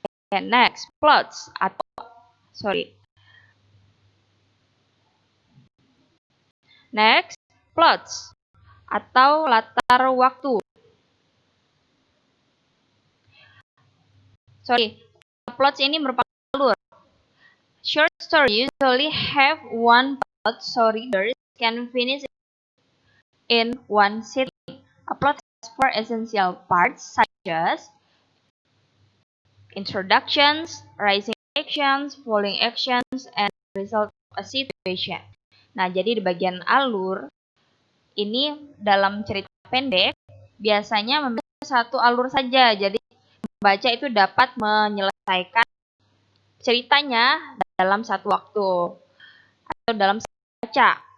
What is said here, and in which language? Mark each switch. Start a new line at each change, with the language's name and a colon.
English: Okay, next, plots Next, plots
Indonesian: atau latar waktu. Plots ini merupakan alur.
English: Short stories usually have one plot, so readers can finish in one sitting. A plot has four essential parts such as introductions, rising actions, falling actions, and result of a situation.
Indonesian: Nah, jadi di bagian alur ini dalam cerita pendek biasanya membaca satu alur saja. Jadi pembaca itu dapat menyelesaikan ceritanya dalam satu waktu atau dalam baca.